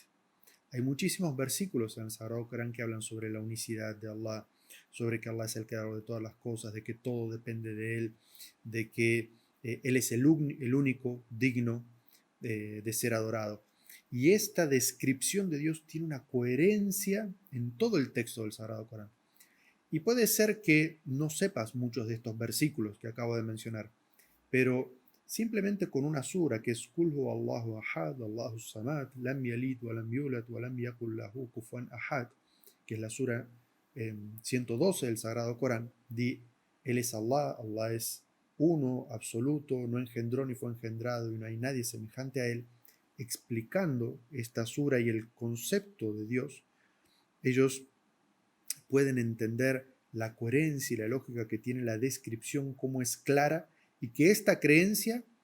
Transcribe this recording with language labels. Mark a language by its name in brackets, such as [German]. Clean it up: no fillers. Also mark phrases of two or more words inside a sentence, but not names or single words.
[Spanish] Hay muchísimos versículos en el Sagrado Corán que hablan sobre la unicidad de Allah, sobre que Allah es el creador de todas las cosas, de que todo depende de Él, de que Él es el único digno de ser adorado. Y esta descripción de Dios tiene una coherencia en todo el texto del Sagrado Corán. Y puede ser que no sepas muchos de estos versículos que acabo de mencionar, pero simplemente con una sura que es [Arabic] قل هو الله أحد الله صمد لم يلد ولم يولد ولم يكن له كفوا أحد, [Spanish] que es la sura 112 del Sagrado Corán, di, Él es Allah, Allah es uno, absoluto, no engendró ni fue engendrado y no hay nadie semejante a Él, explicando esta sura y el concepto de Dios, ellos pueden entender la coherencia y la lógica que tiene la descripción, cómo es clara, y que esta creencia